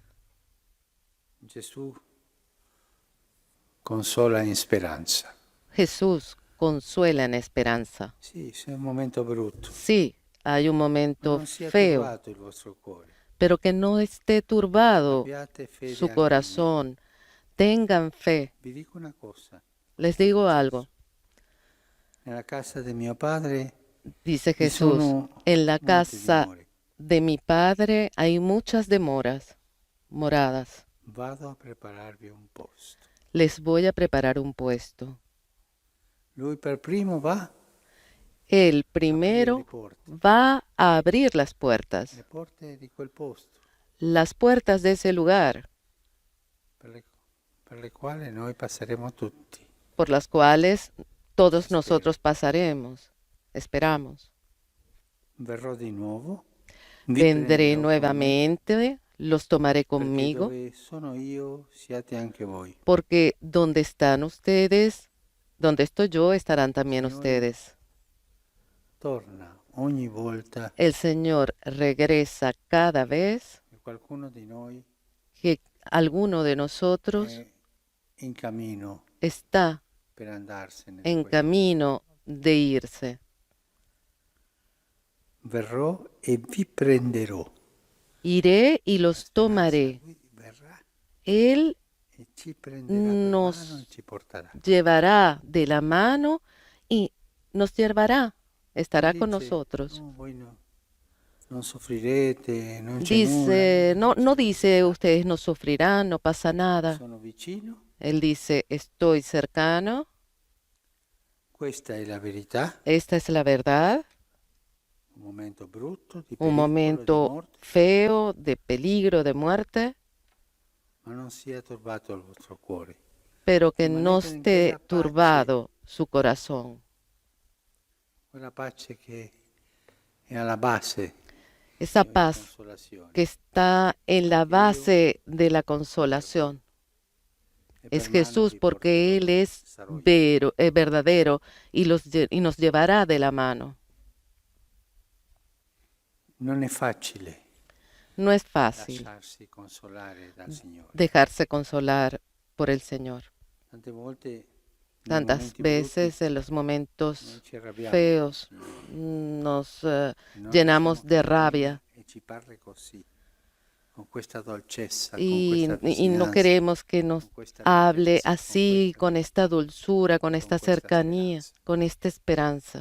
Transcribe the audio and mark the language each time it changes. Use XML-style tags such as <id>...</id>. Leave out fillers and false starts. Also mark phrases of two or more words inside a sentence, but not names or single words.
<it>Gesù consola in speranza.</it> <es>Jesús consuela en esperanza.</es> <it>Sì, è un momento brutto.</it> <es>Sí, hay un</es> <it>Ma</it> <es>momento</es> <it>non sia</it> <es>feo,</es> <it>turbato il vostro cuore.</it> <es>pero que no esté turbado</es> <it>Abbiate fede</it> <es>su</es> <it>anche in me.</it> <es>corazón. Tengan fe.</es> <it>Vi dico una cosa.</it> <es>Les digo algo,</es> <it>Nella casa di mio padre</it> <es>dice</es> <it>ci</it> <es>Jesús,</es> <it>sono</it> <es>en la</es> <it>molti</it> <es>casa</es> <it>dimore.</it> <es>de mi Padre hay muchas moradas.</es> <it>Vado a prepararvi un posto.</it> <es>Les voy a preparar un puesto.</es> <it>Lui per primo va</it> <es>Él</es> <it>a aprire le</it> <es>primero</es> <it>porte.</it> <es>va a abrir las puertas,</es> <it>Le porte di quel posto</it> <es>las puertas de ese lugar,</es> <it>per le quali noi passeremo tutti.</it> <es>por las cuales todos Espero. nosotros pasaremos. Esperamos.</es> <it>Verrò di nuovo.</it> <es>Vendré</es> <it>prenderò con me,</it> <es>nuevamente, los tomaré</es> <it>perché</it> <es>conmigo,</es> <it>dove sono io siate anche voi.</it> <es>porque donde están ustedes, donde estoy yo, estarán también Señor. ustedes.</es> <it>Torna ogni volta</it> <es>El Señor regresa cada vez</es> <it>che qualcuno di noi</it> <es>que alguno de nosotros</es> <it>è in cammino</it> <es>está</es> <it>per andarsene. da</it> <es>en</es> <it>questo.</it> <es>camino de irse.</es> <it>Verrò e vi prenderò.</it> <es>Iré y los tomaré.</es> <it>Lui verrà</it> <es>Él</es> <it>e ci prenderà per</it> <es>nos</es> <it>mano e ci porterà.</it> <es>llevará de la mano y nos llevará, estará con</es> <it>Dice,</it> <es>nosotros.</es> <it>"No, voi non soffrirete, non c'è</it> <es>Dice,</es> <it>nulla.</it> <es>no dice ustedes no sufrirán, no pasa nada.</es> <it>Sono vicino,</it> <es>Él dice, estoy cercano,</es> <it>questa è la verità,</it> <es>esta es la verdad,</es> <it>un momento brutto, di</it> <es>un</es> <it>pericolo, di</it> <es>momento</es> <it>morte,</it> <es>feo, de peligro, de muerte,</es> <it>ma non sia turbato il vostro cuore.</it> <es>pero que</es> <it>Rimanete</it> <es>no</es> <it>in</it> <es>esté</es> <it>quella pace.</it> <es>turbado su corazón.</es> <it>Quella pace che è alla base</it> <es>Esa</es> <it>di ogni</it> <es>paz</es> <it>consolazione.</it> <es>que está en la base de la consolación.</es> <it>E per</it> <es>Es</es> <it>mano</it> <es>Jesús</es> <it>vi</it> <es>porque Él</es> <it>porterò,</it> <es>es</es> <it>sarò io.</it> <es>verdadero y nos llevará de la mano.</es> <it>Non è facile,</it> <es>No es fácil</es> <it>lasciarsi consolare dal Signore.</it> <es>dejarse consolar por el Señor.</es> <it>Tante volte nei</it> <es>Tantas</es> <it>momenti</it> <es>veces</es> <it>brutti</it> <es>en los</es> <it>noi</it> <es>momentos</es> <it>ci arrabbiamo</it> <es>feos</es> <it>con il Signore.</it> <es>nos</es> <it>Non</it> <es>llenamos</es> <it>lasciamo</it> <es>de</es> <it>che</it> <es>rabia</es> <it>venga e ci parli così, con questa dolcezza, con</it> <es>y</es> <it>questa</it> <es>no</es> <it>vicinanza,</it> <es>queremos que nos</es> <it>con questa</it> <es>hable</es> <it>leggerezza,</it> <es>así, con esta dulzura, con esta</es> <it>questa</it> <es>cercanía,</es> <it>speranza.</it> <es>con esta esperanza.</es>